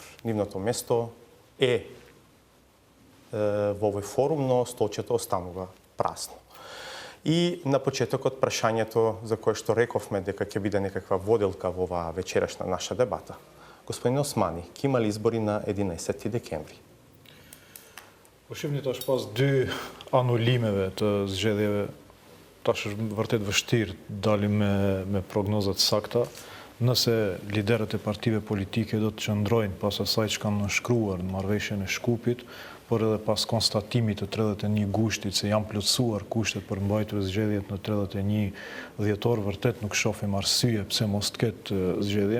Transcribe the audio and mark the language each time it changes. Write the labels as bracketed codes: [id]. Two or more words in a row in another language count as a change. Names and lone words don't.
[mk] Нивното место е во овој форум, но столчето останува прасно. И на почетокот прашањето за кое што рековме дека ќе биде некаква воделка во оваа вечерашна наша дебата. Господин Османи, ќе има ли избори на 11 декември? Ушивни таш пас [sq] dy anulimeve të zgjedhjeve, tash është vërtet vështirë dalim me prognozat sakta. Nëse liderët e partive politike do të qëndrojnë pas asaj që kanë nënshkruar në marrëveshjen e Shkupit, por edhe pas konstatimit të 31 gushtit se janë plotësuar kushtet për mbajtur zgjedhjet në 31 dhjetor, vërtet nuk shohim arsye pse mos të ketë zgjedhje.